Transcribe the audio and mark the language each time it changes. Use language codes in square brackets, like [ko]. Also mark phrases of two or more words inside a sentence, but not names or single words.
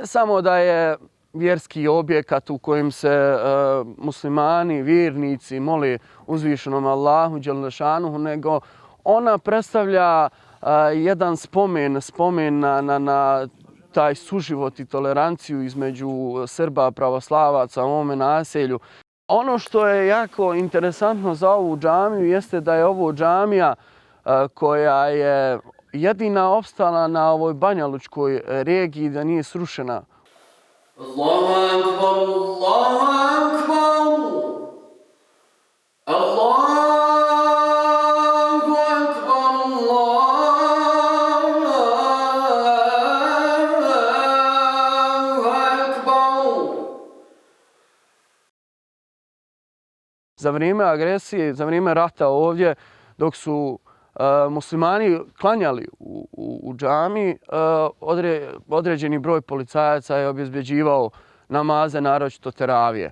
[bs] samo da je vjerski objekat u kojem se muslimani, vjernici moli uzvišenom Allahu Đelešanuhu, nego ona predstavlja jedan spomen na taj suživot i toleranciju između Srba, pravoslavaca u ovome naselju. Ono što je jako interesantno za ovu džamiju jeste da je ovo džamija koja je jedina opstala na ovoj Banjalučkoj regiji da nije srušena. [ar] الله أكبر، الله أكبر. الله أكبر، الله أكبر. [bs] Za vrijeme agresije, za vrijeme rata ovdje, dok su muslimani klanjali u džami, određeni broj policajaca je obezbeđivao namaze, naročito teravije.